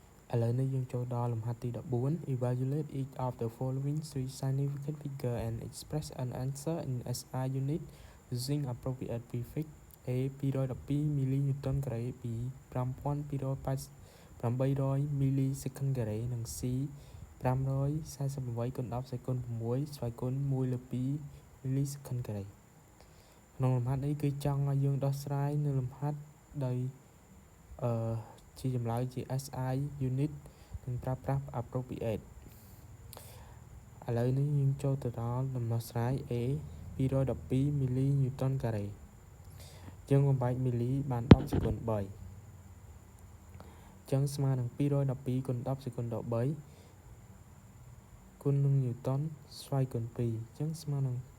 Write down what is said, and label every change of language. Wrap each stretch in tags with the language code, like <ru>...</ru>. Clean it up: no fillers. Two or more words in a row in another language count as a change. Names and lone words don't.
<km>ឥឡូវនេះយើងចូលដល់លំហាត់ទី14</km> <en>Evaluate each of the following three significant figure and express an answer in SI unit using appropriate prefix A 212 មីលីញូតុនការ៉េ B</en> <km>5288មីលីសេខុនការ៉េនិង C 548គុណ10សេគុណ6ស្វ័យគុណ1លើ2មីលីសេខុនការ៉េ ក្នុងលំហាត់នេះគឺចង់ឲ្យយើងដោះស្រាយនៅលំហាត់ដោយជាចម្លើយជា</km> <en>SI unit</en> <km>និងប្រើប្រាស់ appropriate ឥឡូវនេះយើងចូលទៅដល់ដំណោះស្រាយ A 212មីលីញូតុនការ៉េយើងបំបែកមីលីបាន10សេគុណ3អញ្ចឹងស្មើនឹង212គុណ10សេគុណ13គុណនឹងញូតុនស្វ័យគុណ2អញ្ចឹងស្មើនឹង</km>